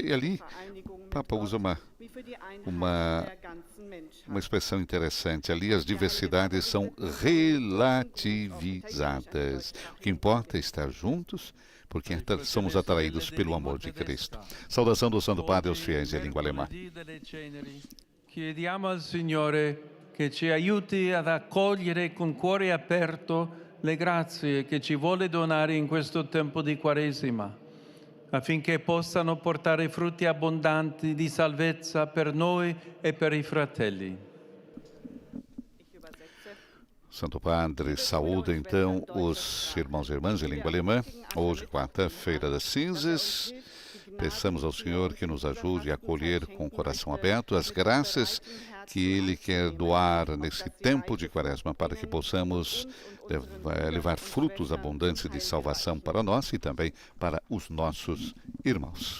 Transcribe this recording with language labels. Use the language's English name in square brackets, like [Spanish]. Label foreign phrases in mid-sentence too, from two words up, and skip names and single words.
[Portuguese] E ali o Papa usa uma expressão interessante. Ali as diversidades são relativizadas. O que importa é estar juntos, porque somos atraídos pelo amor de Cristo. Saudação do Santo Padre aos fiéis em língua alemã. [Italian] Chiediamo al Signore che ci aiuti ad accogliere con cuore aperto le grazie che ci vuole donare in questo tempo di Quaresima, affinché possano portare frutti abbondanti di salvezza per noi e per i fratelli. [Portuguese] Santo Padre saúda então os irmãos e irmãs em língua alemã, hoje, quarta-feira das cinzas. Peçamos ao Senhor que nos ajude a acolher com o coração aberto as graças que Ele quer doar nesse tempo de Quaresma para que possamos levar frutos abundantes de salvação para nós e também para os nossos irmãos.